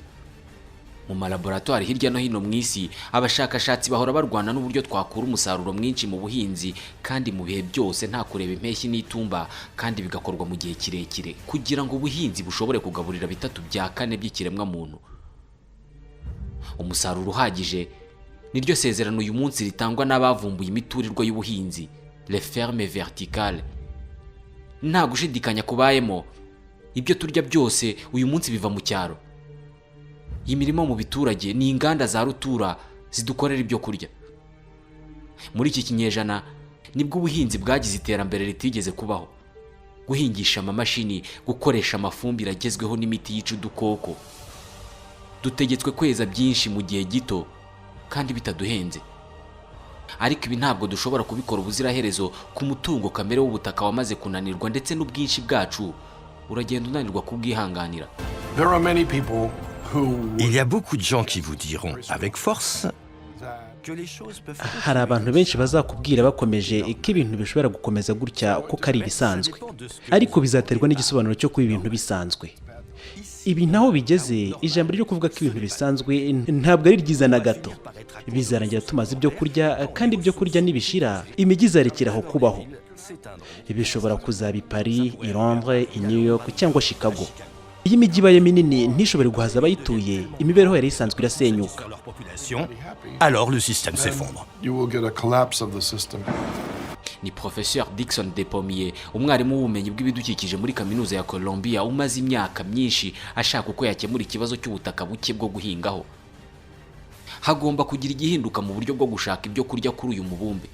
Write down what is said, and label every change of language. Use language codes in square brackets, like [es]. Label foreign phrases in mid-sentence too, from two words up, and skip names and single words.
[rw] Mu malaboratoire hirya no hino mu isi, abashakashatsi bahora barwana n'uburyo twakura umusaruro mwinshi mu buhinzi kandi mu bihe byose nta kureba impeshyi n'itumba, kandi bigakorwa mu gihe kirekire kugira ngo ubuhinzi bushobore kugaburira 3/4 by'ikiremwa muntu. Umusaruro uhagije niryo sezerano uyu munsi ritangwa n'abavumbuye imiturirwa y'ubuhinzi, [fr] les fermes verticales. [rw] Nta gushidikanya kubayemo, ibyo turya byose uyu munsi biva mu cyaro. Imirimo mu biturage ni inganda za rutura zidukorera ibyo kurya. Muri iki kinyejana nibwo ubuhinzi bwagize iterambere ritigeze kubaho. Guhingisha amamashini, gukoresha amafumbire agezweho n'imiti yica udukoko. Dutegetswe kweza byinshi mu gihe gito kandi bitaduhenze. Ariko ibi ntabwo dushobora kubikora ubuziraherezo ku mutungo kamere w'ubutaka wamaze kunanirwa, ndetse n'ubwinshi bwacu uragenda unanirwa kubwihanganira. [fr] Il y a beaucoup de gens qui vous diront avec force que les choses peuvent... [rw] Hari abantu benshi bazakubwira bakomeje ko ibintu bishobora gukomeza gutya kuko ari ibisanzwe, ariko bizaterwa n'igisobanuro cyo kuba ibintu bisanzwe. Ibi naho bigeze, ijambo ryo kuvuga ko ibintu bisanzwe ntabwo ari ryiza na gato. Bizarangira tumaze ibyo kurya, kandi ibyo kurya nibishira imijyi izarekeraho kubaho. Bishobora kuzaba i Paris, i Londres, i New York cyangwa Chicago. Iyi mijyi ibaye minini ntishobore guhaza abayituye, imibereho yari isanzwe irasenyuka. [fr] Alors le système s'effondre. [rw] Ni Professeur Dickson Depomier, umwarimu w'ubumenyi bw'ibidukikije muri kaminuza ya Columbia, umaze imyaka myinshi ashaka uko yakemura ikibazo cy'ubutaka buke bwo guhingaho. Hagomba kugira igihinduka mu buryo bwo gushaka ibyo kurya kuri uyu mubumbe.